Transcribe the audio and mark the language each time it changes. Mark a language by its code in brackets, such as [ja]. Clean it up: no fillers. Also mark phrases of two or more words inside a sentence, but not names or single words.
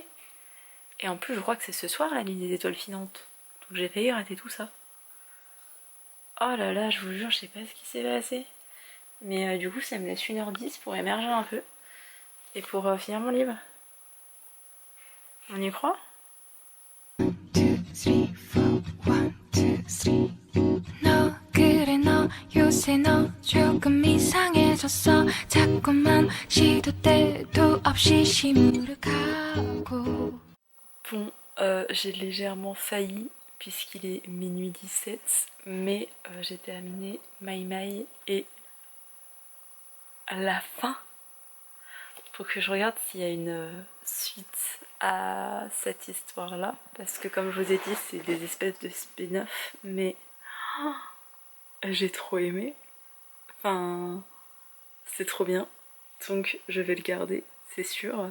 [fr] Et en plus, je crois que c'est ce soir la nuit des étoiles filantes. Donc j'ai failli rater tout ça. Oh là là, je vous jure, je sais pas ce qui s'est passé. Mais du coup, ça me laisse 1h10 pour émerger un peu. Et pour finir mon livre. On y croit? 1, 2, 3, 4, 1, 2, 3. [ko] 너 그래 너 요새 너 조금 이상해졌어 자꾸만 시도 때도 없이 시무룩하고. [fr] Bon, j'ai légèrement failli puisqu'il est minuit 17, mais j'ai terminé My My et à la fin, faut que je regarde s'il y a une suite à cette histoire là, parce que comme je vous ai dit c'est des espèces de spin-off, mais oh, j'ai trop aimé, enfin c'est trop bien, donc je vais le garder, c'est sûr.